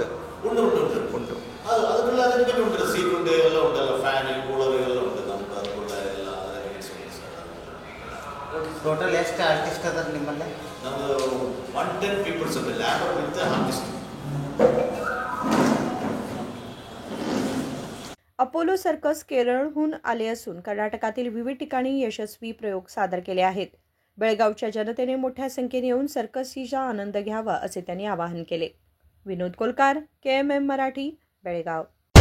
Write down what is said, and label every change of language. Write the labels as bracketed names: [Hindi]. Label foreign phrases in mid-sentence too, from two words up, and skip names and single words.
[Kannada] ಉಂಟು ಅದಕ್ಕೆಲ್ಲ ಅದಕ್ಕೆ ಉಂಟು, ಸೀಟ್ ಉಂಟು, ಎಲ್ಲ ಉಂಟಲ್ಲ, ಫ್ಯಾನ್ ಕೂಲರ್ ಎಲ್ಲ ಉಂಟು ನಮ್ಮದು, ಅದಕ್ಕೆಲ್ಲ ಎಲ್ಲ ಟೋಟಲ್ ಎಷ್ಟು ಆರ್ಟಿಸ್ಟ್ ಅದಾರ ನಿಮ್ಮಲ್ಲಿ? ನಮ್ಮದು 110 ಪೀಪಲ್ಸ್ ಅದ [English] labour with artist. [Marathi] अपोलो सर्कस केरळहून आले असून कर्नाटकातील विविध ठिकाणी यशस्वी प्रयोग सादर केले आहेत. बेळगावच्या जनतेने मोठ्या संख्येने येऊन सर्कसचा आनंद घ्यावा असे त्यांनी आवाहन केले. विनोद कोलकार, KMM मराठी, बेळगाव.